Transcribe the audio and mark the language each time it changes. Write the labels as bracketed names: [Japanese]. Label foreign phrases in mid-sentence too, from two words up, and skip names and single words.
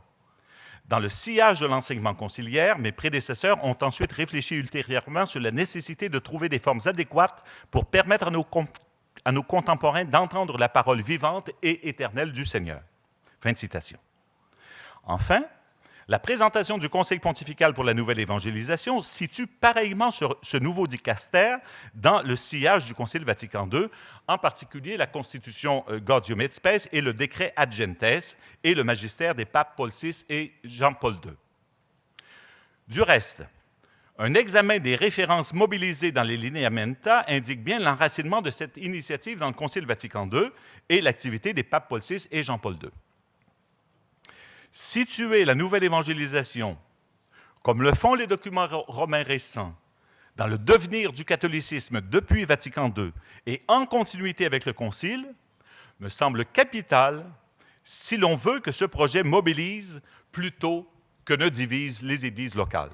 [French] Dans le sillage de l'enseignement conciliaire, mes prédécesseurs ont ensuite réfléchi ultérieurement sur la nécessité de trouver des formes adéquates pour permettre à nos contemporains d'entendre la parole vivante et éternelle du Seigneur. » Fin de citation. Enfin, la présentation du Conseil pontifical pour la nouvelle évangélisation situe pareillement ce nouveau dicaster dans le sillage du Concile Vatican II, en particulier la Constitution Gaudium et Spes et le décret Ad Gentes et le magistère des papes Paul VI et Jean-Paul II. Du reste, un examen des références mobilisées dans les lineamenta indique bien l'enracinement de cette initiative dans le Concile Vatican II et l'activité des papes Paul VI et Jean-Paul II. Situer la nouvelle évangélisation, comme le font les documents romains récents, dans le devenir du catholicisme depuis Vatican II et en continuité avec le Concile, me semble capital si l'on veut que ce projet mobilise plutôt que ne divise les églises locales.